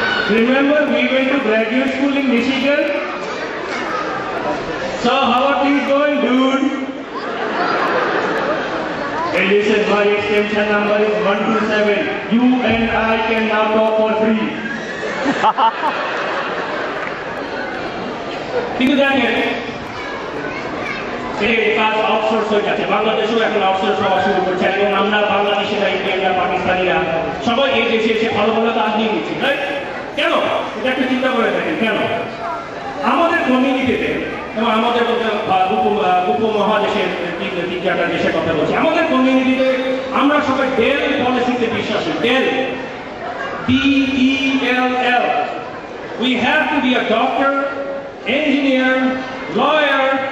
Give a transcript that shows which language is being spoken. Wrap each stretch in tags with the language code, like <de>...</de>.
<en>Remember we went to graduate school in Michigan? So how are things going, dude? Hey, listen, my extension number is 127. You and I can now talk for free.</en> <bn>কিন্তু জানেন এই কাজ outsource হয়ে যাচ্ছে, বাংলাদেশেও এখন outsource হওয়া শুরু করছে এবং আমরা বাংলাদেশিরা, ইন্ডিয়ানরা, পাকিস্তানিরা সবাই এই দেশে এসে ভালো ভালো কাজ নিয়ে নিচ্ছি। কেন? এটা একটু চিন্তা করে দেখেন কেন? আমাদের কমিউনিটিতে এবং আমাদের উপমহাদেশের তিন চারটা দেশের কথা বলছি, আমাদের কমিউনিটিতে আমরা সবাই ডেল পলিসিতে বিশ্বাসী।</bn> <en>Dell, DELL. We have to be a doctor, engineer, lawyer,</en>